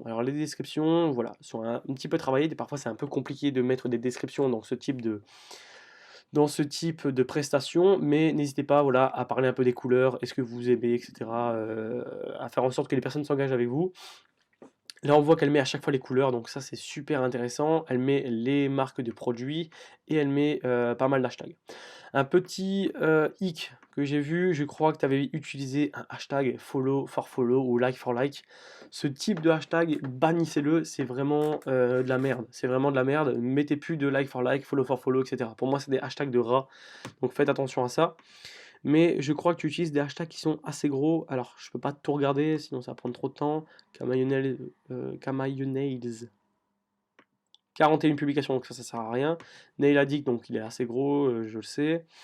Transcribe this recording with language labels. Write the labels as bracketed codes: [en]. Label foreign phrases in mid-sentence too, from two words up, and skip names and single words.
[fr] Alors les descriptions, voilà, sont un petit peu travaillées, parfois c'est un peu compliqué de mettre des descriptions dans ce type de prestations, mais n'hésitez pas, voilà, à parler un peu des couleurs, est-ce que vous aimez, etc., à faire en sorte que les personnes s'engagent avec vous. Là, on voit qu'elle met à chaque fois les couleurs, donc ça c'est super intéressant. Elle met les marques de produits et elle met pas mal d'hashtags. Un petit hic que j'ai vu, je crois que tu avais utilisé un hashtag [en] follow for follow [fr] ou [en] like for like. [fr] Ce type de hashtag, bannissez-le, c'est vraiment de la merde. C'est vraiment de la merde. Mettez plus de [en] like for follow, [fr] etc. Pour moi, c'est des hashtags de rats, donc faites attention à ça. Mais je crois que tu utilises des hashtags qui sont assez gros. Alors, je peux pas tout regarder, sinon ça va prendre trop de temps. Camayonnaise. 41 publications, donc ça sert à rien. Nail Addict, donc il est assez gros, je le sais.